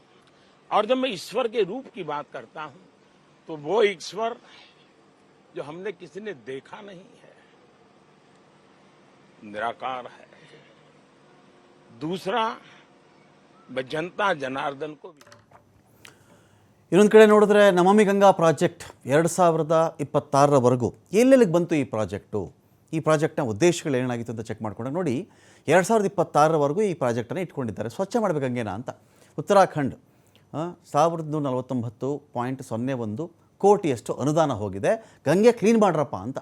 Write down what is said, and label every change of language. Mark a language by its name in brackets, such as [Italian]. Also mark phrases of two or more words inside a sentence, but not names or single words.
[Hindi] और जब मैं ईश्वर के रूप की बात करता हूँ तो वो ईश्वर जो हमने किसी ने देखा नहीं है, निराकार है. दूसरा, मैं जनता जनार्दन को भी [Kannada] ಇನ್ನೊಂದು ಕಡೆ ನೋಡಿದ್ರೆ ನಮಾಮಿ ಗಂಗಾ ಪ್ರಾಜೆಕ್ಟ್ 2026ರವರೆಗೂ ಎಲ್ಲೆಲ್ಲಿಗೆ ಬಂತು ಈ ಪ್ರಾಜೆಕ್ಟು, ಈ ಪ್ರಾಜೆಕ್ಟ್ನ ಉದ್ದೇಶಗಳು ಏನಾಗಿತ್ತು ಅಂತ ಚೆಕ್ ಮಾಡ್ಕೊಂಡಾಗ ನೋಡಿ 2026ರವರೆಗೂ ಈ ಪ್ರಾಜೆಕ್ಟನ್ನು ಇಟ್ಕೊಂಡಿದ್ದಾರೆ. ಸ್ವಚ್ಛ ಮಾಡಬೇಕು ಗಂಗೆನ ಅಂತ. ಉತ್ತರಾಖಂಡ್ 1149.01 ಕೋಟಿಯಷ್ಟು ಅನುದಾನ ಹೋಗಿದೆ, ಗಂಗೆ ಕ್ಲೀನ್ ಮಾಡ್ರಪ್ಪ ಅಂತ.